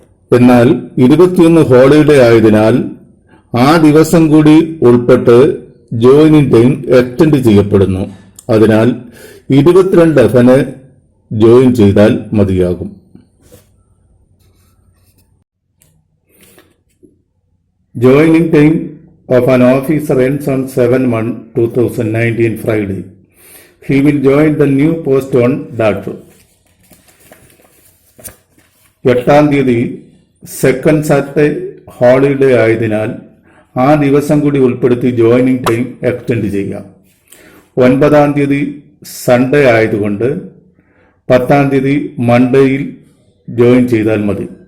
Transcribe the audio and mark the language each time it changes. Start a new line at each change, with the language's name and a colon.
Malayalam: എന്നാൽ 21 ഹോളിഡേ ആയതിനാൽ ആ ദിവസം കൂടി ഉൾപ്പെട്ട് ജോയിനിങ് ടൈം എക്സ്റ്റെൻഡ് ചെയ്യപ്പെടുന്നു. അതിനാൽ 22 FN ജോയിൻ ചെയ്താൽ മതിയാകും.
English: Joining time of an officer ends on 7/1/2019 Friday. He will join the new post on that.
Malayalam: 8-ാം തീയതി സെക്കൻഡ് സാറ്റർഡേ ഹോളിഡേ ആയതിനാൽ ആ ദിവസം കൂടി ഉൾപ്പെടുത്തി ജോയിനിങ് ടൈം എക്സ്റ്റെൻഡ് ചെയ്യാം. 9-ാം തീയതി സൺഡേ ആയതുകൊണ്ട് 10-ാം തീയതി മൺഡേയിൽ ജോയിൻ ചെയ്താൽ മതി.